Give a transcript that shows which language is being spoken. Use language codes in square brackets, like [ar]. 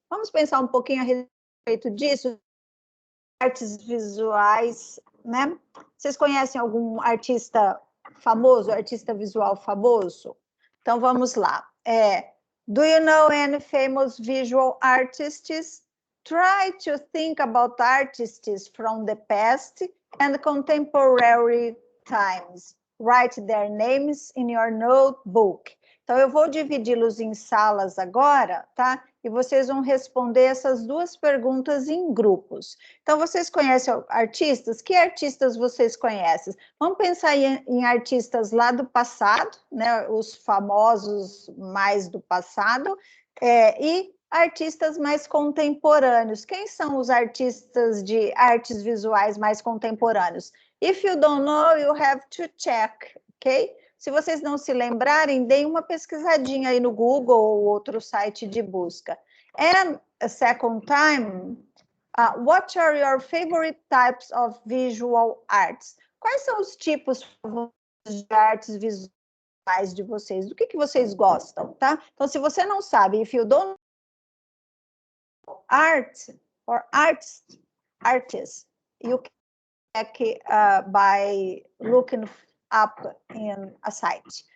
[pt] Vamos pensar um pouquinho a respeito disso, artes visuais, né? Vocês conhecem algum artista famoso, artista visual famoso? Então, vamos lá. [en] Do you know any famous visual artists? Try to think about artists from the past and contemporary times. Write their names in your notebook. [pt] Então, eu vou dividi-los em salas agora, tá? E vocês vão responder essas 2 perguntas em grupos. Então, vocês conhecem artistas? Que artistas vocês conhecem? Vamos pensar em artistas lá do passado, né? Os famosos mais do passado, e artistas mais contemporâneos. Quem são os artistas de artes visuais mais contemporâneos? [en] If you don't know, you have to check, okay? [pt] Se vocês não se lembrarem, deem uma pesquisadinha aí no Google ou outro site de busca. [en] And a second time, what are your favorite types of visual arts? [pt] Quais são os tipos de artes visuais de vocês? Do que vocês gostam, tá? Então, se você não sabe, [en] if you don't know art or artist, you can check by looking up in a site.